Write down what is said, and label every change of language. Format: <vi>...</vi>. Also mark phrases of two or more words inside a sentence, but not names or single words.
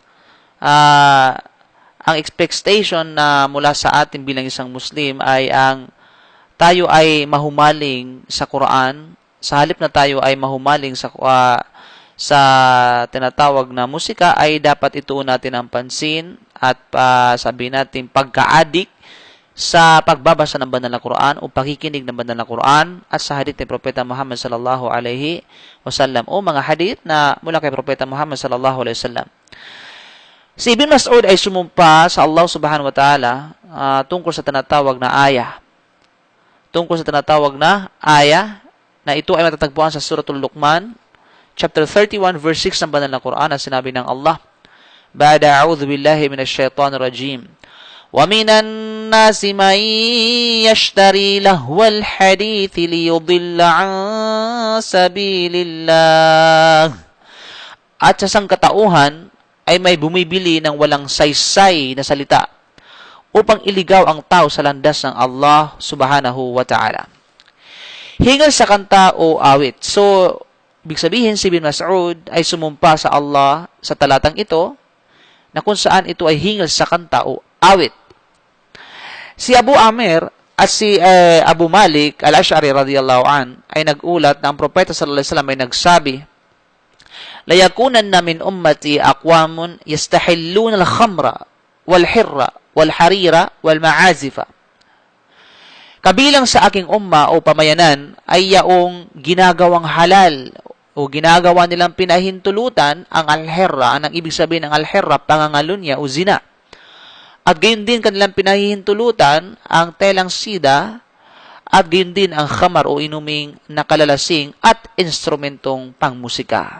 <tl>Ang expectation na mula sa atin bilang isang Muslim ay ang tayo ay mahumaling sa Quran, sa halip na tayo ay mahumaling sa tinatawag na musika, ay dapat ituon natin ang pansin at sabihin natin pagka-adik sa pagbabasa ng banal na Quran o pakikinig ng banal na Quran at sa hadith ni Propeta Muhammad</tl> <ar>صلى الله عليه وسلم</ar> <tl>o mga hadith na mula kay Propeta Muhammad</tl> <ar>صلى الله عليه وسلم.</ar> <tl>Si Ibn Mas'ud ay sumumpa sa Allah</tl> <ar>سبحانه وتعالى</ar> <tl>tungkol sa tinatawag na ayah. Na ito ay matatagpuan sa Suratul Luqman, chapter 31, verse 6 ng banal na Quran, na sinabi ng Allah,</tl> <ar>بعد أعوذ بالله من الشيطان الرجيم. ومن الناس من يشتري لهو الحديث ليضل عن سبيل الله.</ar> <tl>At sa sangkatauhan ay may bumibili ng walang saysay na salita upang iligaw ang tao sa landas ng Allah</tl> <ar>سبحانه وتعالى.</ar> <tl>Hingal sa kanta o awit. So, ibig sabihin si Ibn Mas'ud ay sumumpa sa Allah sa talatang ito na kung saan ito ay hingal sa kanta o awit. Si Abu Amir at si Abu Malik al-Ash'ari</tl> <ar>رضي الله عن</ar> <tl>ay nagulat na ang Propeta</tl> <ar>صلى الله عليه وسلم</ar> <tl>ay nagsabi,</tl> <ar>ليكونن من أمتي أقوام يستحلون الخمر والحر والحرير والمعازف.</ar> <tl>Kabilang sa aking umma o pamayanan ay yaong ginagawang halal o ginagawa nilang pinahintulutan ang al-hirra. Ang ibig sabihin ng al-hirra, pangangalunya o zina. At gayon din kanilang pinahintulutan ang telang sida at gayon din ang khamar o inuming nakalalasing at instrumentong pangmusika.</tl>